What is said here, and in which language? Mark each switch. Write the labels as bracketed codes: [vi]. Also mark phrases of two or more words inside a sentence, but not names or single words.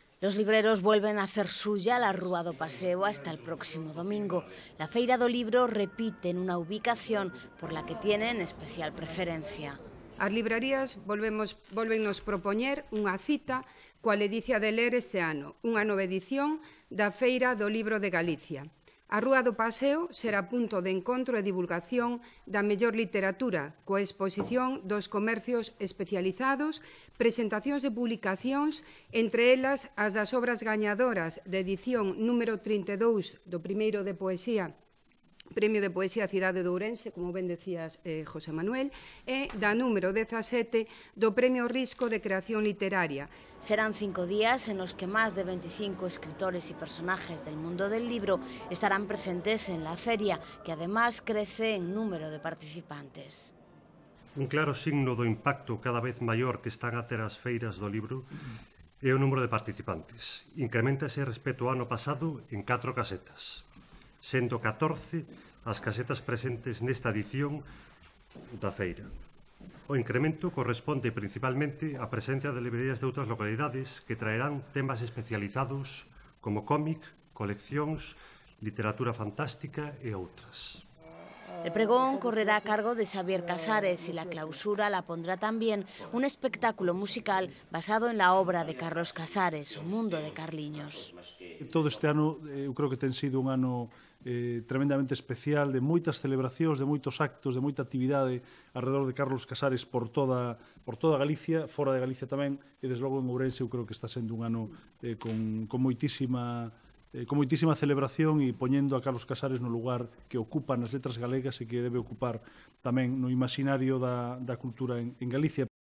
[es] Los libreros vuelven a hacer suya la Rúa do Paseo hasta el próximo domingo. La Feira do Libro repite en una ubicación por la que tienen especial preferencia. [gl] As librarías volvennos propoñer unha cita coa ledicia de ler este ano, unha nova edición da Feira do Libro de Galicia. A Rúa do Paseo será punto de encontro e divulgación da mellor literatura, coa exposición dos comercios especializados, presentacións de publicacións, entre elas as das obras gañadoras de edición número 32 do primeiro de poesía, Premio de Poesía Cidade de Ourense, como ben decías, José Manuel, e da número 17 do Premio Risco de Creación Literaria. [es] Serán 5 días en los que más de 25 escritores y personajes del mundo del libro estarán presentes en la feria, que además crece en número de participantes. [gl] Un claro signo do impacto cada vez maior que están a ter as feiras do libro é o número de participantes. Increméntase respecto ao ano pasado en 4 casetas, sendo 14 as casetas presentes nesta edición da feira. O incremento corresponde principalmente á presencia de librerías de outras localidades que traerán temas especializados como cómic, coleccións, literatura fantástica e outras. [es] El pregón correrá a cargo de Xavier Casares y la clausura la pondrá también un espectáculo musical basado en la obra de Carlos Casares, O Mundo de Carliños. [gl] Todo este ano, eu creo que ten sido un ano tremendamente especial, de moitas celebracións, de moitos actos, de moita actividade alrededor de Carlos Casares por toda Galicia, fora de Galicia tamén, e desde logo en Ourense eu creo que está sendo un ano con moitísima celebración e poñendo a Carlos Casares no lugar que ocupa nas letras galegas e que debe ocupar tamén no imaginario da cultura en Galicia.